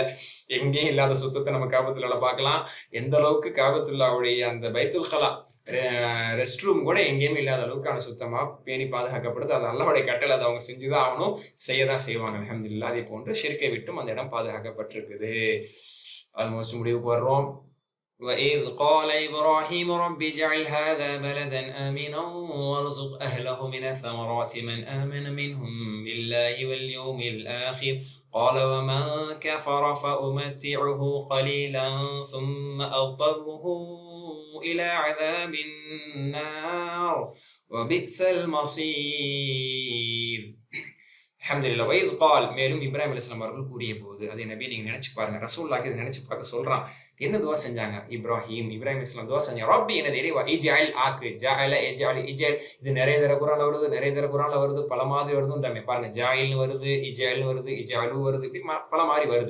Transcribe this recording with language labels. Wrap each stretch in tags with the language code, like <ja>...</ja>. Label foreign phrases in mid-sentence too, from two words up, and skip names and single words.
<ta>எங்கேயும் இல்லாத சுத்தத்தை நம்ம காபத்துள்ள பார்க்கலாம். எந்த அளவுக்கு காபத்துல்லாவுடைய அந்த</ta> <ar>بيت الخلاء</ar> <en>rest room</en> <ta>கூட எங்கேயுமே இல்லாத அளவுக்கான சுத்தமா பேணி பாதுகாக்கப்படுது. அது அல்லாஹ்வுடைய கட்டளை, அதை அவங்க செஞ்சுதான் ஆகணும், செய்யதான் செய்வாங்க. அல்ஹம்துலில்லாஹ். அதே போன்று ஷிர்க்கை விட்டும் அந்த இடம் பாதுகாக்கப்பட்டிருக்குது. ஆல்மோஸ்ட் முடிவுக்கு வர்றோம்.</ta> <ar>وَإِذْ قَالَ إِبْرَاهِيمُ رَبِّ اجْعَلْ هَذَا بَلَدًا آمِنًا وَارْزُقْ أَهْلَهُ مِنَ الثَّمَرَاتِ مَنْ آمَنَ مِنْهُمْ بِاللَّهِ وَالْيَوْمِ الْآخِرِ قَالَ وَمَنْ كَفَرَ فَأُمَتِّعُهُ قَلِيلًا ثُمَّ أَضْطَرُّهُ إِلَى عَذَابِ النَّارِ وَبِئْسَ الْمَصِيرُ.</ar> <ta>அல்ஹம்துலில்லாஹ்.</ta> <ar>وَإِذْ قَالَ</ar> <ta>மேலும் இப்ராஹிம் அலைஹிஸ்ஸலாம் அவர்கள் கூறிய போது, அதை நபி நீங்க நினைச்சு பாருங்க. ரசூலுல்லாஹ்க்கு இதை நினைச்சு பார்க்க சொல்றான். என்ன துவா செஞ்சாங்க? இப்ராஹிம் அலைஹிஸ்ஸலாம் துவா செஞ்சாங்க, ரப்பி எனது இறைவா, இஜ்அல் ஆக்கு,</ta> <ar>جعل اجعل اجعل.</ar> <ta>இது நிறைய தடவை குர்ஆன்ல வருது, நிறைய தடவை குர்ஆன்ல வருது, பல மாதிரி வருதுன்றாங்க. பாருங்க, ஜாயில்னு வருது, இஜ்அல்னு வருது, இஜ்அலு வருது, இப்படி பல மாதிரி வருது.</ta>